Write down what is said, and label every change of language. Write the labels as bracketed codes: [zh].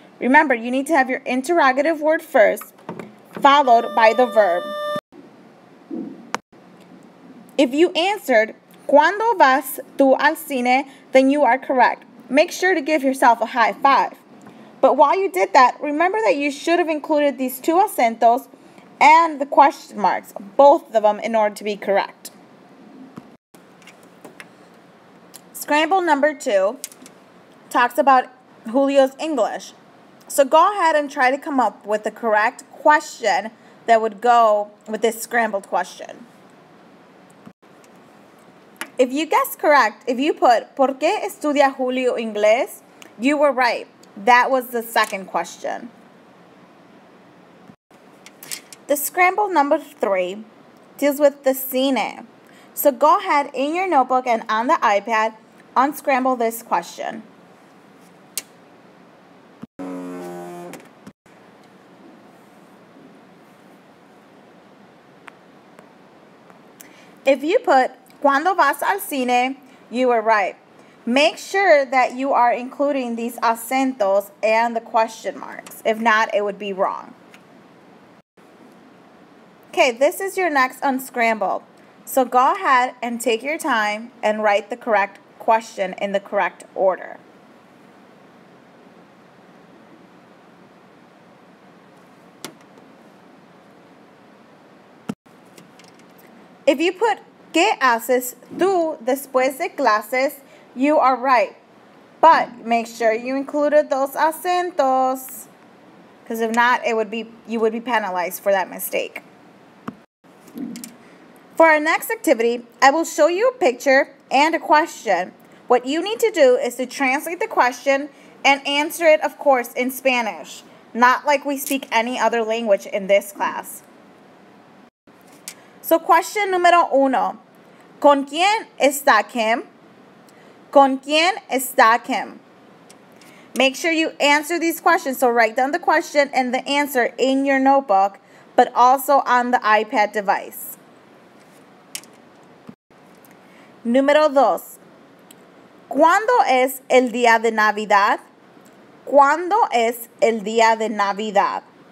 [en] Remember, you need to have your interrogative word first, followed by the verb. If you answered, [es] ¿Cuándo vas tú al cine? [en] Then you are correct. Make sure to give yourself a high five. But while you did that, remember that you should have included these 2 acentos and the question marks, both of them, in order to be correct. Scramble number 2 talks about Julio's English. So go ahead and try to come up with the correct question that would go with this scrambled question. If you guessed correct, if you put, [es] ¿Por qué estudia Julio inglés? [en] You were right. That was the second question. The scramble number 3 deals with the cine. So go ahead in your notebook and on the iPad, unscramble this question. If you put, [es] ¿Cuándo vas al cine? [en] You were right. Make sure that you are including these acentos and the question marks. If not, it would be wrong. Okay, this is your next unscramble. So go ahead and take your time and write the correct question in the correct order. If you put [es] ¿Qué haces tú después de clases? [en] You are right. But make sure you included those acentos. Because if not, you would be penalized for that mistake. For our next activity, I will show you a picture and a question. What you need to do is to translate the question and answer it, of course, in Spanish, not like we speak any other language in this class. So question [es] número 1. ¿Con quién está Kim? ¿Con quién está Kim? [en] Make sure you answer these questions. So write down the question and the answer in your notebook, but also on the iPad device. [es] Número 2. ¿Cuándo es el día de Navidad? ¿Cuándo es el día de Navidad?